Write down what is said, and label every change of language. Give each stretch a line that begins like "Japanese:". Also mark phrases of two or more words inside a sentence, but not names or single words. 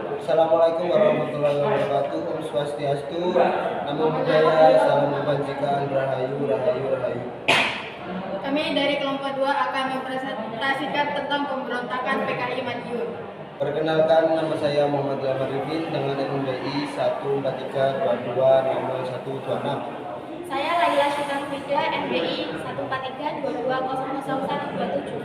Arabic: السلام عليكم ورحمة الله وبركاته.
Indonesian: Om Swastiastu, Namo Buddhaya, Salam Kebajikan, Rahayu, Rahayu, Rahayu. Kami dari kelompok 2 akan mempresentasikan tentang pemberontakan PKI Madiun. Perkenalkan, nama saya Muhammad Lamar Rifin dengan NBI 143220126. Saya Laila Syukan Frida, NBI 14322000127.